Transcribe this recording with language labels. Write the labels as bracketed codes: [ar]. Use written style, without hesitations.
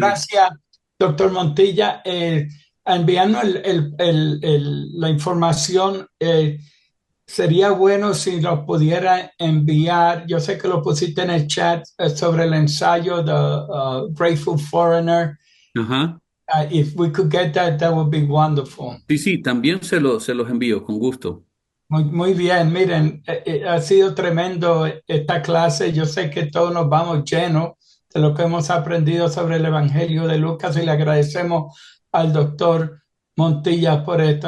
[es] Gracias, doctor Montilla. Enviando la información, sería bueno si lo pudiera enviar. Yo sé que lo pusiste en el chat sobre el ensayo de Grateful Foreigner. Ajá. [en] If we could get that, that would be wonderful. [es] Sí, sí, también se los envío, con gusto. Muy bien, miren, ha sido tremendo esta clase. Yo sé que todos nos vamos llenos de lo que hemos aprendido sobre el Evangelio de Lucas y le agradecemos al doctor Montilla por esto.